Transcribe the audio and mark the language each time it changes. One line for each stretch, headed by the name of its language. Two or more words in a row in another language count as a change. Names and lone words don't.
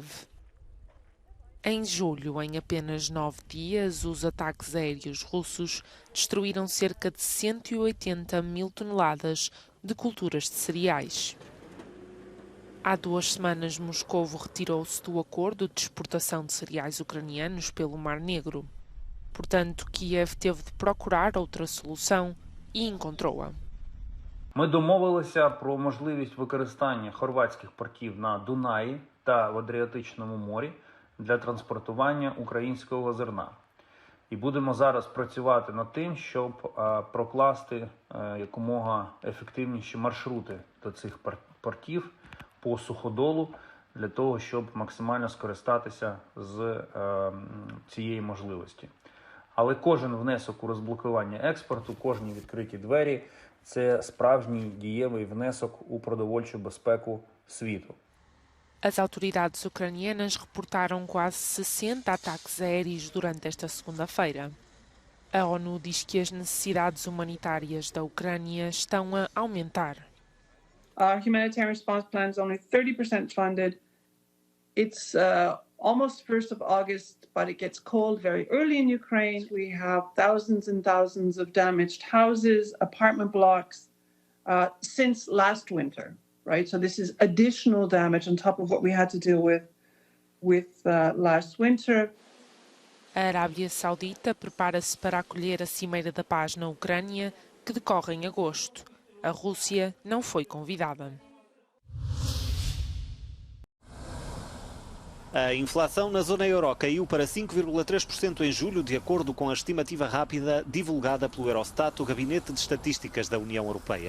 Portuguese: Em julho, em apenas 9 dias, os ataques aéreos russos destruíram cerca de 180.000 toneladas de culturas de cereais. Há 2 semanas, Moscovo retirou-se do acordo de exportação de cereais ucranianos pelo Mar Negro. Portanto, Kiev teve de procurar outra solução e encontrou-a.
Ukrainian: Ми домовилися про можливість використання хорватських портів на Дунаї та в Адріатичному морі для транспортування українського зерна. І будемо зараз працювати над тим, щоб прокласти якомога ефективніші маршрути до цих портів по суходолу, для того, щоб максимально скористатися з цієї можливості. Але кожен внесок у розблокування експорту, кожні відкриті двері – це справжній дієвий внесок у продовольчу безпеку світу.
Portuguese: As autoridades ucranianas reportaram quase 60 ataques aéreos durante esta segunda-feira. A ONU diz que as necessidades humanitárias da Ucrânia estão a aumentar.
English: Our humanitarian response plan is only 30% funded. It's almost 1st of August, but it gets cold very early in Ukraine. We have thousands and thousands of damaged houses, apartment blocks since last winter, right? So this is additional damage on top of what we had to deal with last winter.
Portuguese: A Arábia Saudita prepara-se para acolher a Cimeira da Paz na Ucrânia, que decorre em agosto. A Rússia não foi convidada. A inflação na zona euro caiu para 5,3% em julho, de acordo com a estimativa rápida divulgada pelo Eurostat, o Gabinete de Estatísticas da União Europeia.